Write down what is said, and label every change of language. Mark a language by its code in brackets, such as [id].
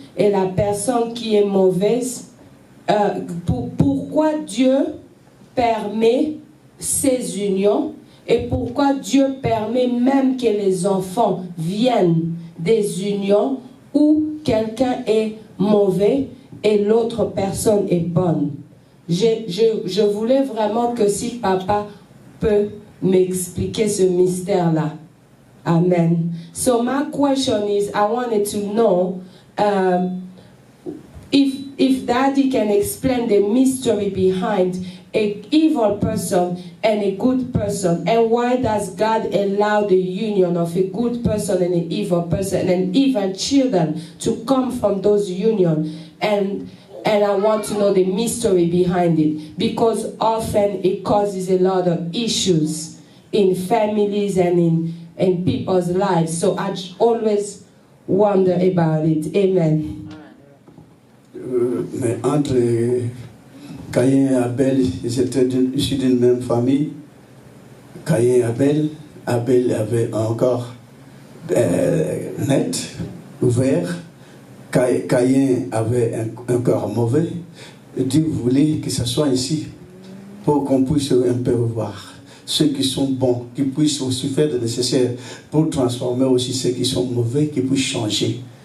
[fr] Et la personne qui est mauvaise, pourquoi Dieu permet ces unions et pourquoi Dieu permet même que les enfants viennent des unions où quelqu'un est mauvais et l'autre personne est bonne. Je voulais vraiment que si papa peut m'expliquer ce mystère-là. Amen. [en] So my question is, I wanted to know if Daddy can explain the mystery behind an evil person and a good person, and why does God allow the union of a good person and an evil person, and even children to come from those unions? And I want to know the mystery behind it, because often it causes a lot of issues in families and in people's lives. So I always wonder about it. Amen. [fr] Mais entre Caïn et Abel, ils étaient issus d'une même famille. Caïn et Abel avait un corps net, ouvert. Caïn avait un corps mauvais. Dieu voulait que ce soit ici pour qu'on puisse un peu voir ceux qui sont bons, qui puissent aussi faire le nécessaire pour transformer aussi ceux qui sont mauvais, qui puissent changer.